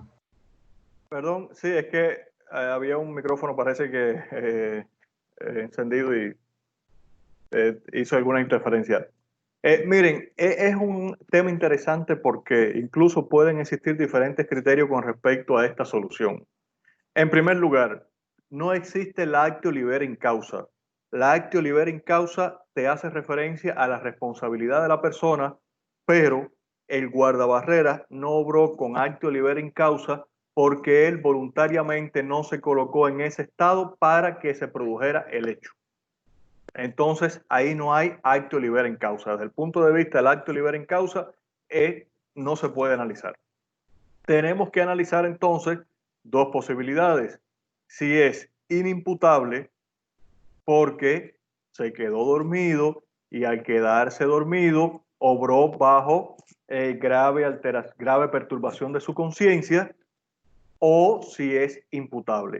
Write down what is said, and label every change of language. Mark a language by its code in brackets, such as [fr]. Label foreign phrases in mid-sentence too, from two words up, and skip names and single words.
[es] Perdón, sí, es que había un micrófono, parece que encendido y hizo alguna interferencia. Miren, es un tema interesante porque incluso pueden existir diferentes criterios con respecto a esta solución. En primer lugar, no existe la [la] actio libera in causa. [es] La [la] actio libera in causa [es] te hace referencia a la responsabilidad de la persona, pero el guardabarreras no obró con [la] actio libera in causa [es] porque él voluntariamente no se colocó en ese estado para que se produjera el hecho. Entonces, ahí no hay [la] actio libera in causa. [es] Desde el punto de vista del [la] actio libera in causa, [es] no se puede analizar. Tenemos que analizar entonces 2 posibilidades. Si es inimputable porque se quedó dormido y al quedarse dormido obró bajo grave perturbación de su conciencia, o si es imputable.